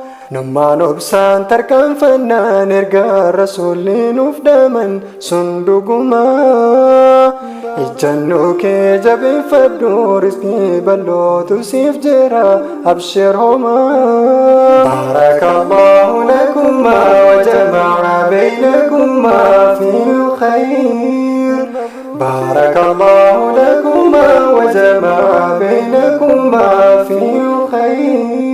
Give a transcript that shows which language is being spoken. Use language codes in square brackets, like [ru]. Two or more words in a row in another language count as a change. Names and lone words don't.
[om] Nummaan obsaan tarkaanfannaan erga Rasuulli nuuf dhaaman sun dhuguma. Ejjannoo kee jabeeffadhu, rizqii bal'ootu siif jira, abshir homa. [ar] بارك الله لكما وجمع بينكما في خير. بارك الله لكما وجمع بينكما في خير.